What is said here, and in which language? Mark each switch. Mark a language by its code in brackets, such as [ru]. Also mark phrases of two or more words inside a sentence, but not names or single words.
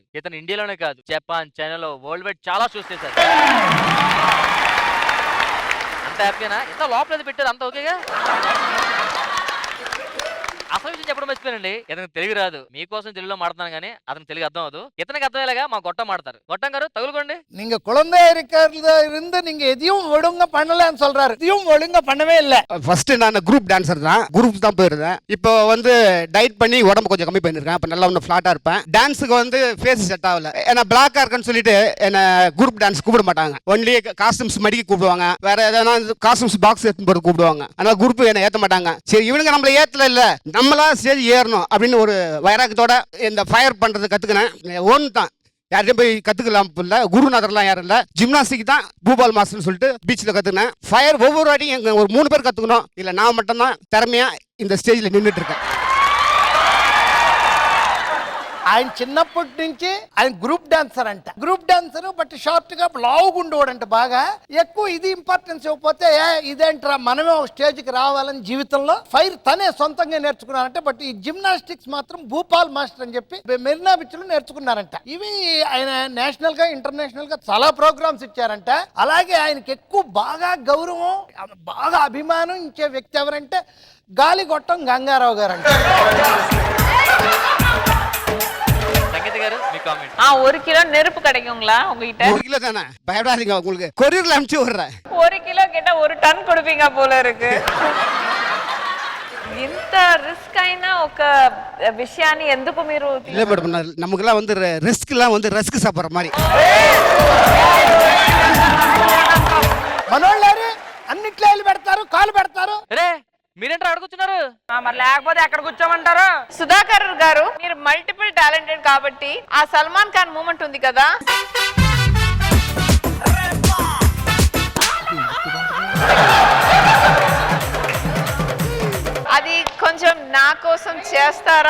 [te] ఇతను ఇండియాలోనే కాదు, జపాన్, చైనాలో, [en] world wide [te] చాలా షోస్ చేశారు. అంత హ్యాపీనా? ఎంత లోపల పెట్టారు, అంత ఓకేగా? అసలు విషయం చెప్పడం మర్చిపోయానండి. ఇతనికి తెలుగు రాదు. మీకోసం తెలుగులో మాడుతున్నాను కానీ అతను తెలుగు అర్థం అవదు. ఇతనికి అర్థమయ్యేలాగా మా గొట్టం మాడతారు. గొట్టం గారు తగులుకోండి. [ta] நீங்க குழந்தை இருக்கிறதுல இருந்து நீங்க எதையும் ஒழுங்கா பண்ணலன்னு சொல்றாரு. எதையும் ஒழுங்கா பண்ணவே இல்ல. ஃபர்ஸ்ட் நான் [en] group dancer [ta] தான், குரூப் தான் போயிருந்தேன். இப்போ வந்து டயட் பண்ணி உடம்பு கொஞ்சம் கம்மி பண்ணிருக்கேன். அப்ப நல்லா ஒன்று ஃபிளாட்டா இருப்பேன். டான்ஸுக்கு வந்து [en] face set [ta] ஆகல. ஏன்னா பிளாக்கா இருக்குன்னு சொல்லிட்டு என்ன [en] group dance [ta] கூப்பிட மாட்டாங்க. [en] only costumes [ta] மடிக்க கூப்பிடுவாங்க, வேற எதனா [en] costumes box [ta] எடுத்து போட்டு கூப்பிடுவாங்க. அதனால குரூப் என்ன ஏற்ற மாட்டாங்க. சரி இவனுங்க நம்மள ஏத்தல இல்ல, நம்மளா ஸ்டேஜ் ஏறணும் அப்படின்னு ஒரு வைராக்கத்தோட இந்த ஃபயர் பண்றது கத்துக்கினேன். ஒன்று தான், யார்ட்டையும் போய் கத்துக்கலாம் இல்ல, குருநாதர்லாம் யாரும் இல்ல, ஜிம்னாஸ்டிக் தான் பூபால் மாஸ்டர்னு சொல்லிட்டு பீச்சில் கத்துக்கினேன். ஃபயர் ஒவ்வொரு வாட்டியும் எங்க ஒரு 3 பேர் கத்துக்கணும், இல்ல நான் மட்டும் தான் திறமையா இந்த ஸ்டேஜ்ல நின்றுட்டு இருக்கேன். [te] ఆయన చిన్నప్పటి నుంచి ఆయన [en] group dancer [te] అంట. [en] group dancer but short [te] గా లావుగుండోడంట బాగా. ఎక్కువ ఇది ఇంపార్టెన్స్ ఇవ్వకపోతే ఇదేంట్రా మనమే ఒక స్టేజ్ కి రావాలని జీవితంలో ఫైర్ తనే సొంతంగా నేర్చుకున్నారంట. బట్ ఈ జిమ్నాస్టిక్స్ మాత్రం భూపాల్ మాస్టర్ అని చెప్పి మెరీనా బీచ్ లో నేర్చుకున్నారంట. ఇవి ఆయన నేషనల్ గా ఇంటర్నేషనల్ గా చాలా ప్రోగ్రామ్స్ ఇచ్చారంట. అలాగే ఆయనకి ఎక్కువ బాగా గౌరవం, బాగా అభిమానం ఇచ్చే వ్యక్తి ఎవరంటే గాలిగొట్టం గంగారావు గారు అంట. సంగీత గారు మీ కామెంట్. [ta] 1 கிலோ நெருப்பு கிடைக்குங்களா உங்ககிட்ட? 1 கிலோ தானே, பயப்படாதீங்க, உங்களுக்கு கொரியர்ல அனுப்பிச்சு விடுறேன். 1 கிலோ கேட்டா 1 டன் கொடுப்பீங்க போல இருக்கு. [te] ఇంత రిస్క్ అయినా ఒక విషయాన్ని ఎందుకు మీరు [ta] இல்ல மேடம், நமக்குலாம் வந்து ரிஸ்க்லாம் வந்து ரஸ்க் சாப்பிட்ற மாதிரி. [te] మనోళ్ళారు అన్నిట్లో వెళ్ళి పెడతారు, కాలు పెడతారు. రే మీరేంట్రా అడుగుతున్నారు? మరి లేకపోతే ఎక్కడ కూర్చోమంటారు? సుధాకర్ గారు, మీరు [en] multiple talented [te] కాబట్టి ఆ సల్మాన్ ఖాన్ మూమెంట్ ఉంది కదా, అది కొంచెం నా కోసం చేస్తారా?